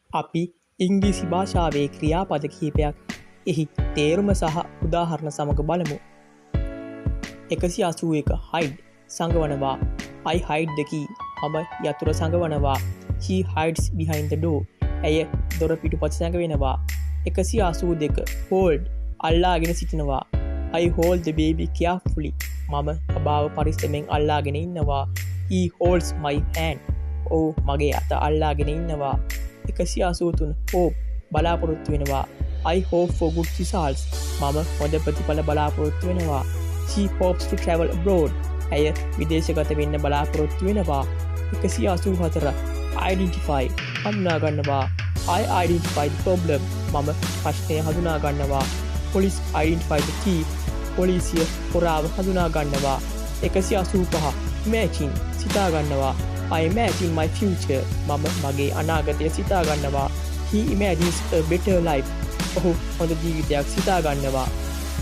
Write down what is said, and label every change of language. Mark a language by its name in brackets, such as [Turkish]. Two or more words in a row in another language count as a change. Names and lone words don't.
[Sinhala] අපි ඉංග්‍රීසි භාෂාවේ ක්‍රියාපද කිහිපයක් එහි තේරුම සහ උදාහරණ සමඟ බලමු. 181 hide සංගවනවා. [English] I hide the key. [Sinhala] මම යතුර සංගවනවා. [English] She hides behind the door. [Sinhala] ඇය දොර පිටුපස සංගවනවා. 182 hold අල්ලාගෙන සිටිනවා. [English] I hold the baby carefully. [Sinhala] මම බබාව පරිස්සමෙන් අල්ලාගෙන ඉන්නවා. [English] He holds my hand. [Sinhala] ඔහු මගේ අත අල්ලාගෙන ඉන්නවා. 183 hope බලාපොරොත්තු වෙනවා. [English] I hope for good results. [Sinhala] මම හොඳ ප්‍රතිඵල බලාපොරොත්තු වෙනවා. [English] She hopes to travel abroad. [Sinhala] ඇය විදේශගත වෙන්න බලාපොරොත්තු වෙනවා. 184 identify හඳුනා ගන්නවා. [English] I identify the problem. [Sinhala] මම ප්‍රශ්නය හඳුනා ගන්නවා. [English] police identify the thief. [Sinhala] පොලිසිය හොරාව හඳුනා ගන්නවා. 185 imagine සිතා ගන්නවා. [English] I imagine my future. [Sinhala] මම මගේ අනාගතය සිතා ගන්නවා. [English] He imagines a better life. [Sinhala] ඔහු හොඳ ජීවිතයක් සිතා ගන්නවා.